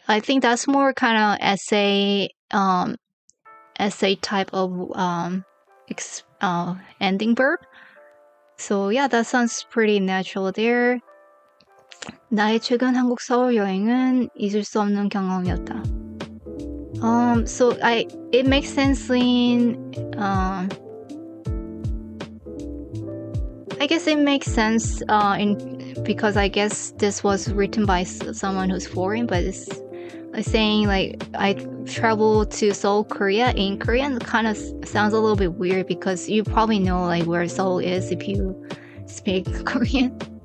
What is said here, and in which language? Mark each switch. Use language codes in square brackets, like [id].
[en] I think that's more kind of essay type of ending verb. So yeah, that sounds pretty natural there. [ko] 나의 최근 한국 서울 여행은 잊을 수 없는 경험이었다. [en] So it makes sense in I guess it makes sense because I guess this was written by someone who's foreign, but it's saying like I traveled to Seoul, Korea in Korean kind of sounds a little bit weird because you probably know like where Seoul is if you speak Korean.